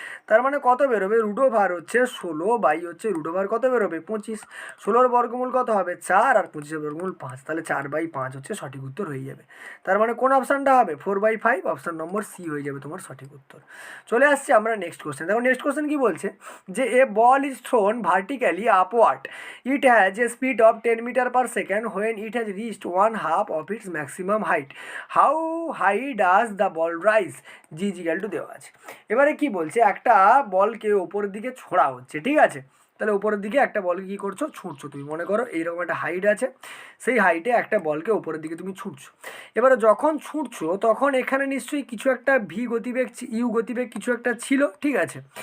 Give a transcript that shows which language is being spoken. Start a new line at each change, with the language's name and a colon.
Bangla: তার মানে কত বেরোবে, √2 হচ্ছে 16 বাই হচ্ছে √2 কত বেরোবে 25, 16-র বর্গমূল কত হবে 4 আর 25-এর বর্গমূল 5, তাহলে 4/5 হচ্ছে সঠিক উত্তর হয়ে যাবে। তার মানে কোন অপশানটা হবে 4/5, অপশান নম্বর সি হয়ে যাবে তোমার সঠিক উত্তর। চলে আসছি আমরা নেক্সট কোশ্চেন, দেখো নেক্সট কোশ্চেন কি বলছে যে
English: A ball is thrown vertically upward, it has a speed of 10 10 meter/second when it has reached 1/2 of its maximum height. How high does the ball rise?
Bangla: G = দেওয়া আছে। এবারে কি বলছে, একটা বলকে উপরের দিকে ছোড়া হচ্ছে, ঠিক আছে। তাহলে উপরের দিকে একটা বলকে কী করছো, ছুটছো। তুমি মনে করো এইরকম একটা হাইট আছে, সেই হাইটে একটা বলকে উপরের দিকে তুমি ছুটছো। এবারে যখন ছুটছো তখন এখানে নিশ্চয়ই কিছু একটা ভি গতিবেগ, ইউ গতিবেগ কিছু একটা ছিল, ঠিক আছে।